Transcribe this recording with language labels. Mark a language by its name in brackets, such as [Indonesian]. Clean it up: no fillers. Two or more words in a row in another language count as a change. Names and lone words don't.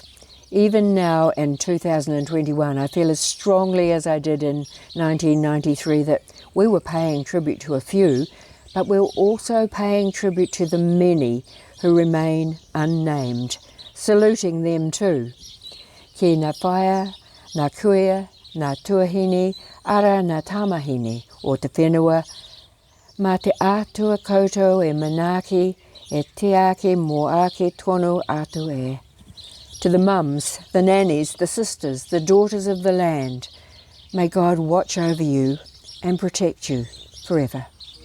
[English] Even now in 2021, I feel as strongly as I did in 1993 that we were paying tribute to a few, but we're also paying tribute to the many who remain unnamed, saluting them too. [Māori] Ki ngā whaia, ngā kuia, ngā tuahine, ara ngā tamahine o te whenua, ma te ātua koutou e manaaki, e te ake mō ake tonu atu e. [English] To the mums, the nannies, the sisters, the daughters of the land, may God watch over you and protect you forever.